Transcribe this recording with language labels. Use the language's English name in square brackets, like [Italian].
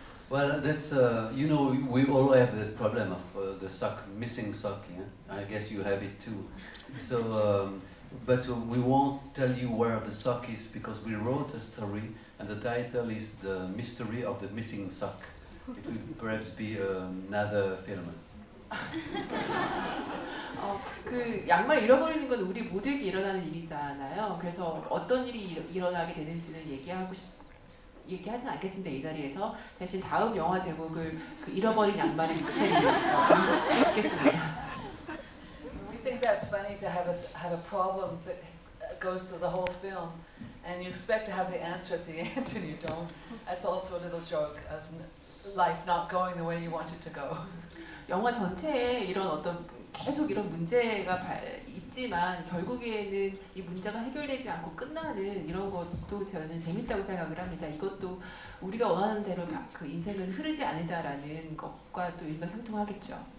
[English] Well, that's you know, we all have the problem of the sock, missing sock. Yeah? I guess you have it too. So, but we won't tell you where the sock is because we wrote a story, and the title is "The Mystery of the Missing Sock." It will perhaps be another film. [Korean] 그 양말 잃어버리는 건 우리 모두에게 일어나는 일이잖아요. 그래서 어떤 일이 일어나게 되는지는 얘기하진 않겠습니다, 이 자리에서. 대신 다음 영화 제목을 그 잃어버린 양말의 미스테리로 읽겠습니다. [English] We think that's funny to have a problem that goes through the whole film, and you expect to have the answer at the end, and you don't. That's also a little joke of life not going the way you want it to go. [Korean] 영화 전체에 이런 어떤 계속 이런 문제가 있지만 결국에는 이 문제가 해결되지 않고 끝나는 이런 것도 저는 재밌다고 생각을 합니다. 이것도 우리가 원하는 대로 그 인생은 흐르지 않는다라는 것과 또 일맥상통하겠죠.